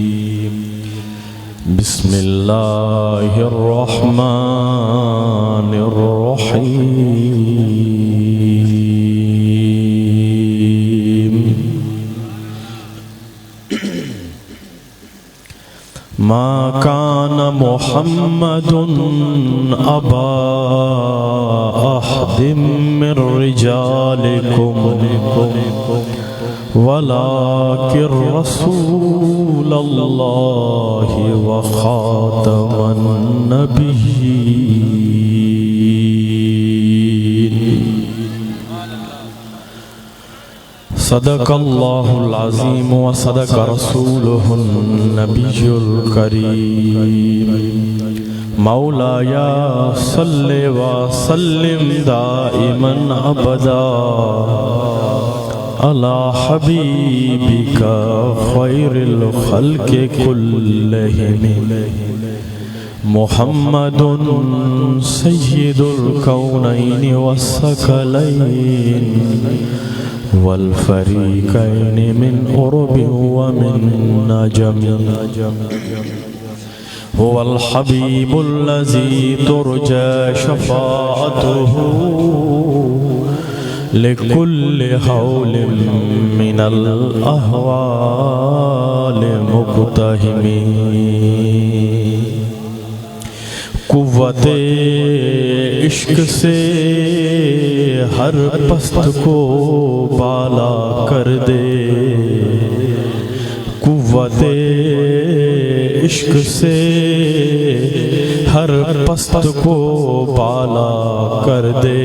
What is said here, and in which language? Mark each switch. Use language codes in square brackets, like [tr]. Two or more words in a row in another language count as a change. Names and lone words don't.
[ar] بسم الله الرحمن الرحيم. ما كان محمد أبا أحد من رجالكم ولكن رسول الله وخاتم النبيين. صدق الله العظيم وصدق رسوله النبي الكريم. مولاي صل وسلم دائما أبدا على حبيبك خير الخلق كلهم محمد سيد الكونين والثقلين والفريقين من عرب ومن عجم. هو الحبيب الذي ترجى شفاعته لكل هول من الأهوال مقتحم. [ur] قوتِ عشق سے ہر پست کو بالا کر دے. قوتِ عشق سے ہر پست کو بالا کر دے.